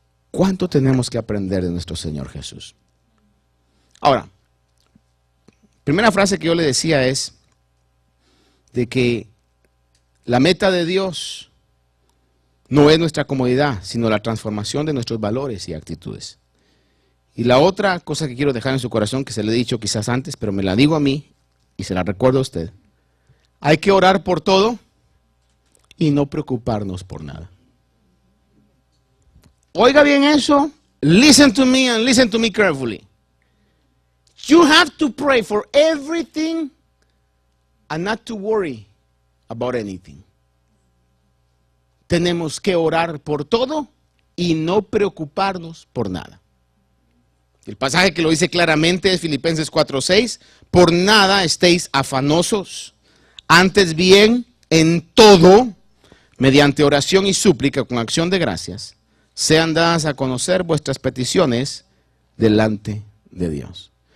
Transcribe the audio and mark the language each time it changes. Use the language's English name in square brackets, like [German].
[Spanish] ¿Cuánto tenemos que aprender de nuestro Señor Jesús? Ahora, primera frase que yo le decía es de que la meta de Dios no es nuestra comodidad, sino la transformación de nuestros valores y actitudes. Y la otra cosa que quiero dejar en su corazón, que se le he dicho quizás antes, pero me la digo a mí y se la recuerdo a usted. Hay que orar por todo y no preocuparnos por nada. Oiga bien eso. [English] Listen to me and listen to me carefully. You have to pray for everything and not to worry about anything. [Spanish] Tenemos que orar por todo y no preocuparnos por nada. El pasaje que lo dice claramente es Filipenses 4:6. Por nada estéis afanosos, antes bien en todo, mediante oración y súplica con acción de gracias, sean dadas a conocer vuestras peticiones delante de Dios.